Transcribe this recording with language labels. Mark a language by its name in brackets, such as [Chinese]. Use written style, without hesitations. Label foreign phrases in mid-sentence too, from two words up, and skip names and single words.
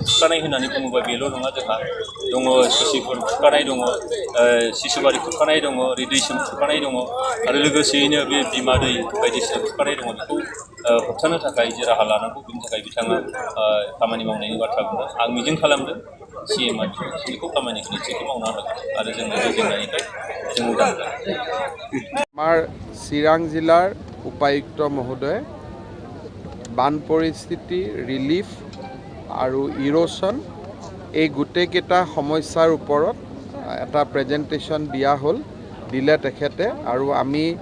[Bodo] खुरखानाय होननानै बुङोबा बेल' नङा जोंहा दङ सिसिफोर खुरखानाय दङ सिसुबारि खुरखानाय दङ ओरै दैसोम खुरखानाय दङ आरो लोगोसेयैनो बे बिमा दै बायदिसिना खुरखानाय दङ बेखौ होबथानो थाखाय जे राहा लानांगौ बिनि थाखाय बिथाङा खामानि मावनायनि बाथ्रा बुंदों आं मिजिं खालामदों CMआ बेखौ खामानिखौ निश्चयखौ मावना होगोन आरो जोंनि बे जेंनानिफ्राय जों उदां जागोन [Assamese] আমাৰ চিৰাং জিলাৰ উপায়ুক্ত মহোদয়ে বান পৰিস্থিতি ৰিলিফ আৰু ইৰোশ্যন এই গোটেইকেইটা সমস্যাৰ ওপৰত এটা প্ৰেজেণ্টেশ্যন দিলে তেখেতে আৰু আমি